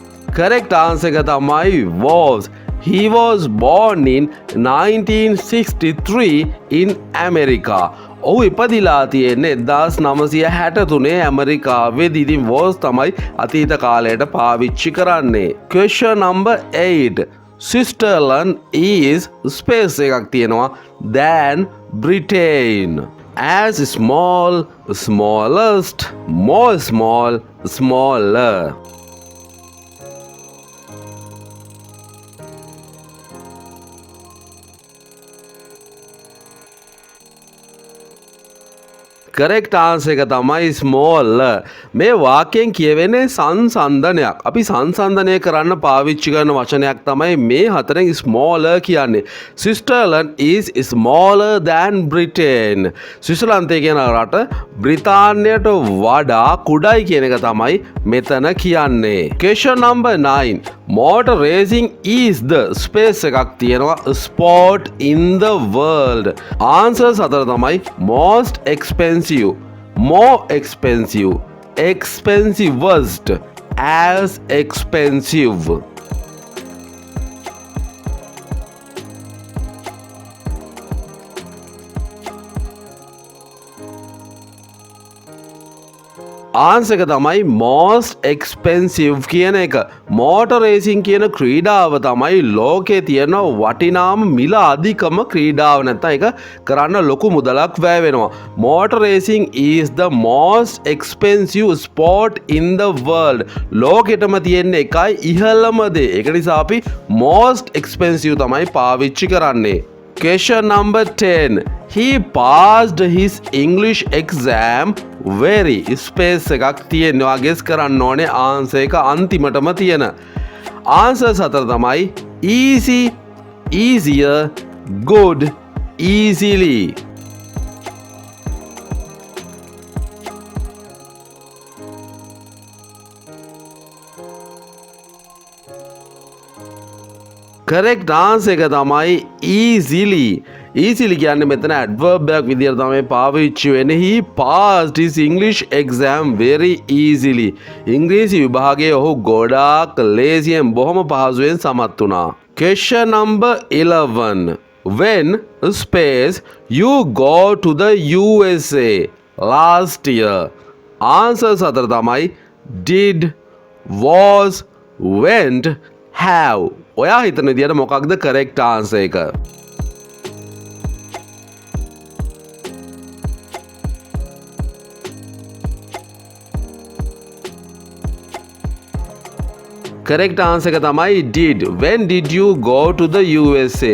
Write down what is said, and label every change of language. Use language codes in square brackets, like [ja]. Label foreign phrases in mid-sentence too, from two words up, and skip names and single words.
[en] correct answer [si] එක තමයි [en] was. He was born in 1963 in America. [si] ඔහු ඉපදිලා තියෙන්නේ 1963 ඇමරිකාවේදී. ඉතින් was තමයි අතීත කාලයට පාවිච්චි කරන්නේ. [en] Question number 8. Switzerland is space [si] එකක් තියෙනවා [en] than Britain. As small, smallest, more small, smaller. correct answer [si] එක තමයි small. මේ වාක්‍යයෙන් කියවෙන්නේ සංසන්දනයක්. අපි සංසන්දනය කරන්න පාවිච්චි කරන වචනයක් තමයි මේ හතරෙන් smaller කියන්නේ. [en] Switzerland is smaller than Britain. [si] ස්විට්සර්ලන්තය කියන රට බ්‍රිතාන්‍යයට වඩා කුඩයි කියන එක තමයි මෙතන කියන්නේ. [en] Question number 9. Motor racing is the space [si] එකක් තියෙනවා [en] sport in the world. Answers [si] අතර තමයි [en] most expensive, more expensive, expensivest, as expensive. [si] ආන්සර් එක තමයි [en] most expensive [si] කියන එක. [en] motor racing [si] කියන ක්‍රීඩාව තමයි ලෝකේ තියෙන වටිනාම මිල අධිකම ක්‍රීඩාව. නැත්නම් ඒක කරන්න ලොකු මුදලක් වැය වෙනවා. [en] motor racing is the most expensive sport in the world. [si] ලෝකෙටම තියෙන එකයි ඉහළම දේ. ඒක නිසා අපි [en] most expensive [si] තමයි පාවිච්චි කරන්නේ. [en] Question number 10. He passed his English exam very space [si] එකක් තියෙනවා. guess කරන්න ඕනේ answer එක අන්තිමටම තියෙන. answers අතර තමයි [en] easy, easier, good, easily. correct answer [si] එක තමයි easily. easily කියන්නේ මෙතන adverb එකක් විදියට තමයි පාවිච්චි වෙන්නේ. [en] he passed his English exam very easily. [si] ඉංග්‍රීසි විභාගයේ ඔහු ගොඩාක් ලේසියෙන් බොහොම පහසුවෙන් සමත් වුණා. [en] question number 11. when space you go to the USA last year. answers [si] අතර තමයි [en] did, was, went, have. [si] ඔයා හිතන විදියට මොකක්ද [en] correct answer [si] එක? [en] correct answer [si] එක තමයි did. [en] when did you go to the USA?